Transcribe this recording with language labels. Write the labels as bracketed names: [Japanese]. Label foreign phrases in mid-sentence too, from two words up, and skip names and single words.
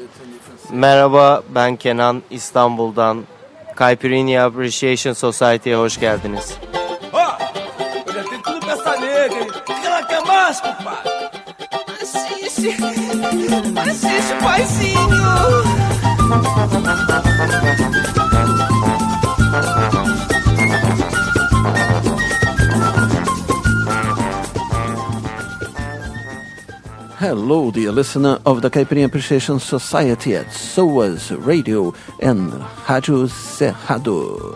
[Turkish] Merhaba, ben Kenan, İstanbul'dan. Caipirinha Appreciation Society'ye hoş geldiniz. [Portuguese] Eu já tenho tudo pra essa nega, hein? O que ela quer mais, compadre? Assiste, paizinho. [English] Hello, dear listener of the Caipirinha Appreciation Society at SOAS Radio and Rádio Cerrado.